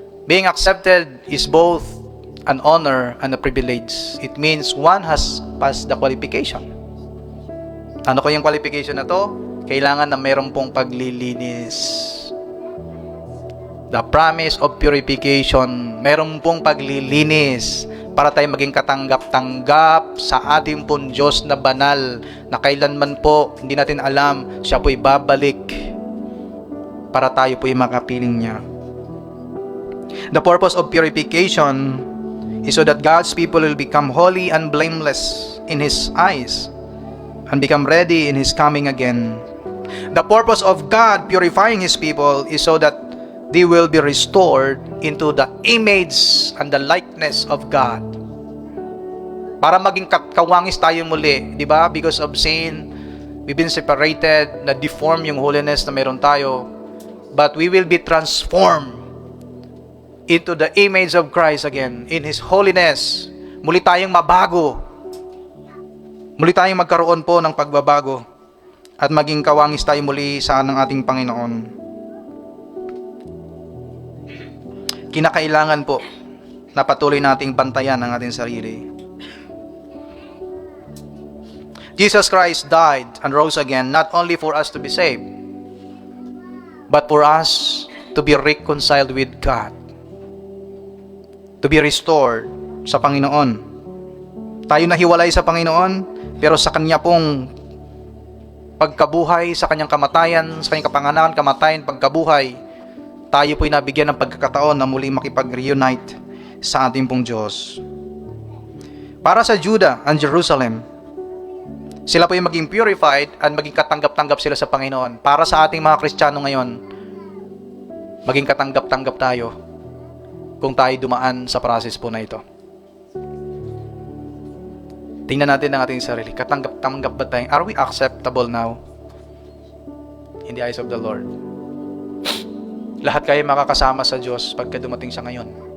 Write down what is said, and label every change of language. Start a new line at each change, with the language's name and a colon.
English: Being accepted is both an honor and a privilege. It means one has passed the qualification.
Filipino: Ano ko yung qualification na to? Kailangan na meron pong paglilinis.
English: The promise of purification.
Filipino: Meron pong paglilinis para tayo maging katanggap-tanggap sa ating pong Diyos na banal, na kailanman po, hindi natin alam, siya po'y babalik para tayo po'y makapiling niya.
English: The purpose of purification is so that God's people will become holy and blameless in His eyes and become ready in His coming again. The purpose of God purifying His people is so that they will be restored into the image and the likeness of God.
Filipino: Para maging kawangis tayo muli, di ba?
English: Because of sin, we've been separated,
Filipino: na-deform yung holiness na meron tayo.
English: But we will be transformed into the image of Christ again, in His holiness.
Filipino: Muli tayong mabago. Muli tayong magkaroon po ng pagbabago at maging kawangis tayo muli sa ng ating Panginoon. Kinakailangan po na patuloy nating bantayan ang ating sarili.
English: Jesus Christ died and rose again not only for us to be saved, but for us to be reconciled with God, to be restored
Filipino: sa Panginoon. Tayo nahiwalay sa Panginoon, pero sa Kanya pong pagkabuhay, sa Kanyang kamatayan, sa Kanyang kapanganakan, kamatayan, pagkabuhay, tayo po'y nabigyan ng pagkakataon na muli makipag-reunite sa ating pong Diyos. Para sa Judah and Jerusalem, sila po'y maging purified at maging katanggap-tanggap sila sa Panginoon. Para sa ating mga Kristiyano ngayon, maging katanggap-tanggap tayo kung tayo dumaan sa process po na ito. Tingnan natin ang ating sarili. Katanggap-tanggap ba tayo?
English: Are we acceptable now in the eyes of the Lord?
Filipino: Lahat kayo makakasama sa Diyos pagka dumating siya ngayon.